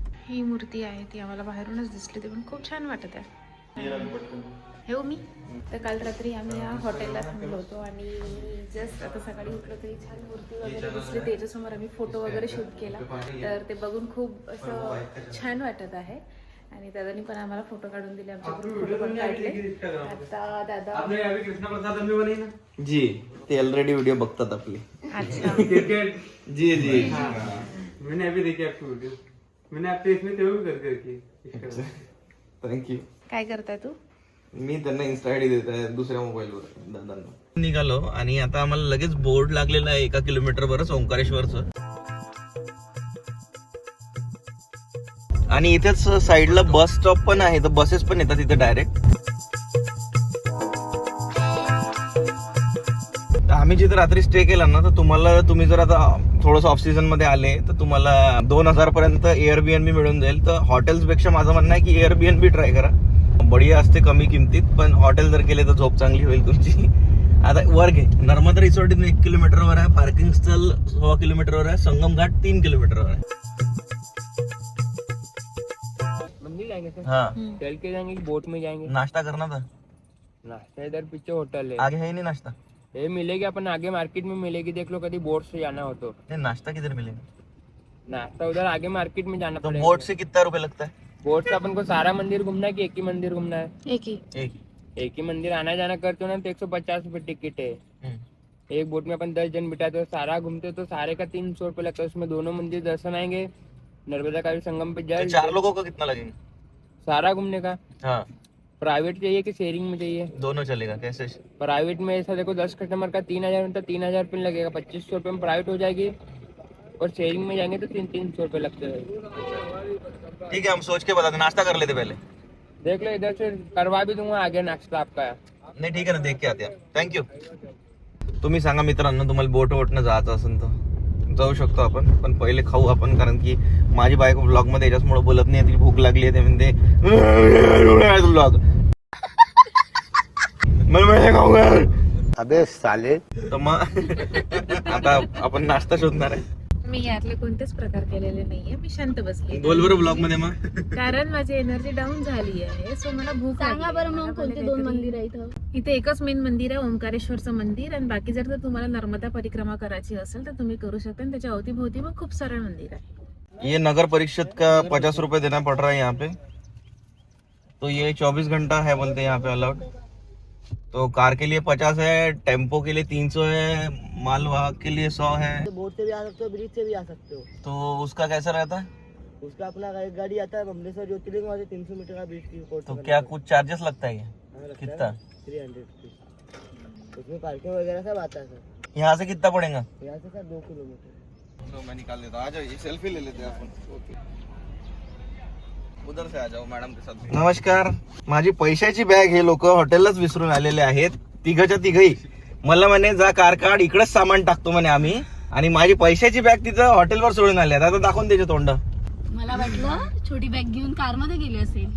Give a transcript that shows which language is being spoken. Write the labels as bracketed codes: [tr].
[mr] ही मूर्ती आहे ती आम्हाला बाहेरूनच दिसली, ती पण खूप छान वाटत आहे. हो मी तर काल रात्री आम्ही या हॉटेलला थांबलो होतो आणि जस्ट आता सकाळी उठलो तरी छान मूर्ती वगैरे दिसली. त्याच्यासमोर आम्ही फोटो वगैरे शूट केला, तर ते बघून खूप असं छान वाटत आहे. आणि दादानी पण आम्हाला फोटो काढून दिले, आमच्या फोटो पण काढले. आता दादा जी ते ऑलरेडी व्हिडिओ बघतात आपली. [hi] अच्छा जी जी मैंने अभी देखी आपकी वीडियो, मैंने आपके इसमें तो भी करके [en] Thank you. [mr] काय करताय तू? मी त्यांना इन्स्टा आयडी देत आहे दुसऱ्या मोबाईलवर दादांना. निघालो आणि आता आम्हाला लगेच बोर्ड लागलेला आहे 1 किलोमीटरवरच ओंकारेश्वरचं. आणि इथेच साईडला बस स्टॉप पण आहे, तर बसेस पण येतात इथे डायरेक्ट. आम्ही जिथे रात्री स्टे केला ना, तर तुम्ही जर आता थोडंसं ऑफ सीझन मध्ये आले तर तुम्हाला 2000 पर्यंत एअरबीएनबी मिळून जाईल. तर हॉटेल्स पेक्षा माझं म्हणणं आहे की एअरबीएनबी ट्राय करा, बढिया असते कमी किमतीत. पण हॉटेल जर केले तर झोप चांगली होईल तुमची. आता वर घे, नर्मदा रिसॉर्ट 1 किलोमीटरवर आहे, पार्किंग स्थल 1.25 किलोमीटरवर आहे, संगम घाट 3 किलोमीटरवर आहे. [hi] मंदिर जाएंगे सर, हाँ चल के जाएंगे कि बोट में जाएंगे? नाश्ता करना था, नाश्ता इधर पीछे होटल है, आगे है ही नहीं नाश्ता. ये मिलेगी अपन आगे मार्केट में मिलेगी, देख लो कभी बोट से जाना हो तो. नहीं नाश्ता किधर मिलेगा? नाश्ता उधर आगे मार्केट में जाना तो पड़ेगा. बोट से कितना रुपए लगता है? बोट से अपन को सारा मंदिर घूमना है कि एक ही मंदिर घूमना है? एक ही. एक ही मंदिर आना जाना करते हो ना तो 150 रुपए टिकट है. एक बोट में अपन 10 जन बिठाते हो, सारा घूमते हो तो सारे का 300 रुपए लगता है. उसमें दोनों मंदिर दर्शन आएंगे, नर्मदा का भी संगम पे तो जाए. 4 लोगों का कितना लगेगा? सारा घूमने का. हाँ प्राइवेट चाहिए कि शेयरिंग में चाहिए? दोनों चलेगा. कैसे? प्राइवेट में ऐसा देखो 10 कस्टमर का 3000 होता है, 3000 रुपये लगेगा, 2500 रुपये में प्राइवेट हो जाएगी. और शेयरिंग में जाएंगे तो 300 रुपये लगते हैं. ठीक है, हम सोच के बताते. नाश्ता कर लेते पहले. देख लो इधर से करवा भी दूंगा आगे नाश्ता आपका. [mr] नाही ठीक आहे ना, [hi] देख के आते. [mr] थँक्यू. तुम्ही सांगा मित्रांनो, तुम्हाला बोट वोटनं जायचं असेल तर जाऊ शकतो आपण, पण पहिले खाऊ आपण. कारण की माझी बायको ब्लॉग मध्ये याच्यामुळे बोलत नाही, तिला भूक लागली आहे. ते म्हणते ब्लॉग मला खाऊंगा. [hi] अबे साले. [mr] तर मग आता आपण नाश्ता शोधणार आहे. मी यातले कोणतेच प्रकार केलेले नाहीये, मी शांत बसली. बोल बरं ब्लॉग मध्ये मग. कारण माझी एनर्जी डाऊन झाली आहे, सो मला भूक सांगा लागली. बरं मग कोणते 2 मंदिर आहे इथं? इथे एकच मेन मंदिर आहे, ओंकारेश्वरचं मंदिर. आणि बाकी जर तुम्हाला नर्मदा परिक्रमा करायची असेल तर तुम्ही करू शकता. आणि त्याच्या अवतीभोवती मग खूप सारे मंदिर आहे. [hi] ये नगर परिषद का 50 रुपए देना पड़ रहा है यहाँ पे. तो ये 24 घंटा है बोलते हैं यहाँ पे अलाउड. तो कार के लिए 50 है, टेम्पो के लिए 300 है, मालवाहक के लिए 100 है. बोट से भी आ सकते हो, ब्रिज से भी आ सकते हो. तो उसका कैसा रहता है? उसका अपना एक गाड़ी आता है बमलेश्वर ज्योतिर्लिंग, वहाँ से 300 मीटर का ब्रिज की कोर्स. तो क्या कुछ चार्जेस लगता है क्या? कितना? 300 रुपीज. उसमें पार्किंग वगैरह सब आता है सर. यहाँ से कितना पड़ेगा? यहाँ से सर 2 किलोमीटर. मैं निकाल लेता. आ जाओ, ये सेल्फी ले लेते हैं अपन. ओके, उधर से आ जाओ मॅडम के साथ. नमस्कार. [mr] माझी पैशाची बॅग हे लोक हॉटेललाच विसरून आलेले आहेत, तिघच्या तिघही. मला म्हणे जा कार काढ, इकडेच सामान टाकतो म्हणे आम्ही. आणि माझी पैशाची बॅग तिथं हॉटेलवर सोडून आली. आता दाखवून त्याचे तोंड. मला वाटलं छोटी बॅग घेऊन कार मध्ये गेले असेल.